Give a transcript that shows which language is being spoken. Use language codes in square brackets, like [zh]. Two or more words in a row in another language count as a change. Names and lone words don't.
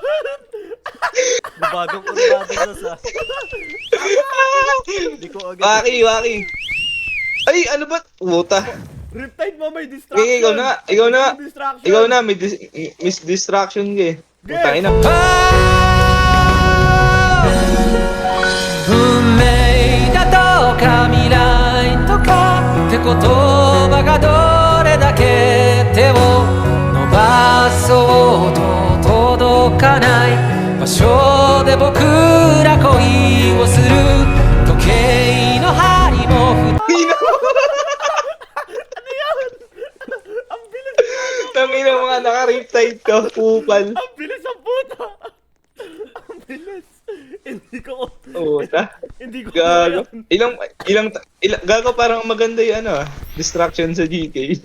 [tl] Bagong kurbado na sa... Hindi ko agad. Waki. Ay, ano ba? Puta. Riptide mo, may distraction. Okay, ikaw na. May distraction. Ikaw na, may miss distraction ka eh. Putang ina. [ja] 運命だとか未来とかって言葉がどれだけ手を伸ばそうと届かない場所で僕ら恋をする時計の針も [tl] Ang bilis. Tangina mga naka-riptide ka, pupal. Ang bilis ang puta. Ang bilis. Puta. Hindi ko Gago. kaya. Gago parang maganda yung ano, distraction sa GK.